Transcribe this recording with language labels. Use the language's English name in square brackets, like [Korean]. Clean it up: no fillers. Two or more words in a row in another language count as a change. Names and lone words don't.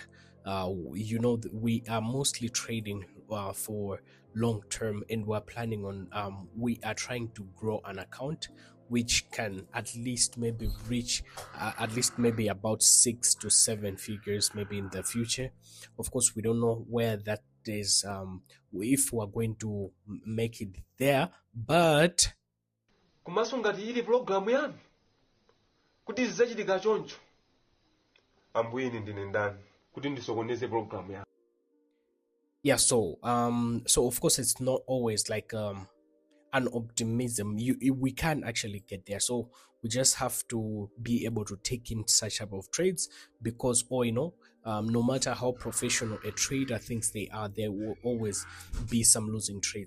[English] We are mostly trading for long term, and we're planning on we are trying to grow an account which can at least maybe reach at least maybe about 6 to 7 figures maybe in the future. Of course, we don't know where that is, if we're going to make it there, but [Nyanja] komanso ngati ili pulogalamu yanu kuti zidzachitika choncho ambuye ine ndine ndani kuti ndisokoneze pulogalamu yanu. [English] yeah. So of course it's not always like an optimism. We can actually get there, so we just have to be able to take in such type of trades because no matter how professional a trader thinks they are, there will always be some losing trades.